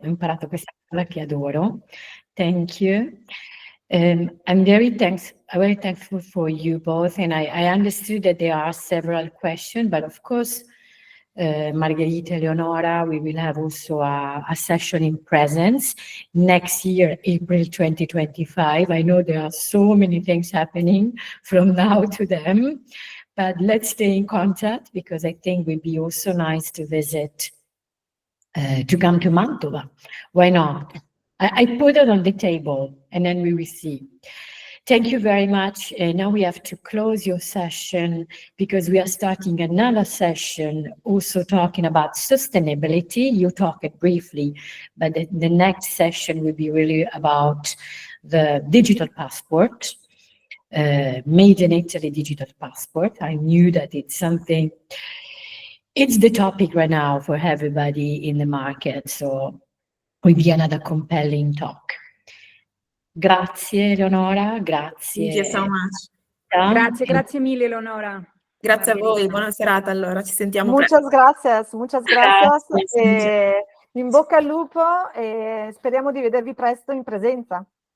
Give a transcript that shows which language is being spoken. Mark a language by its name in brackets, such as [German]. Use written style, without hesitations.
[Italian] Ho imparato questa parola che adoro. [English] Thank you. I'm very thankful for you both, and I understood that there are several questions, but of course, Margherita, Eleonora, we will have also a session in presence next year, April 2025. I know there are so many things happening from now to then, but let's stay in contact because I think it would be also nice to visit, to come to Mantova. Why not? I put it on the table and then we will see. Thank you very much. Now we have to close your session because we are starting another session also talking about sustainability. You talked it briefly, but the next session will be really about the digital passport, made in Italy digital passport. I knew that it's something, it's the topic right now for everybody in the market. So will be another compelling talk. [Italian] Grazie Eleonora, grazie. [English] Thank you so much. [Italian] Grazie mille Eleonora. Grazie a voi, buona serata allora, ci sentiamo [Spanish] Muchas gracias. [Italian] Grazie. In bocca al lupo e speriamo di vedervi presto in presenza.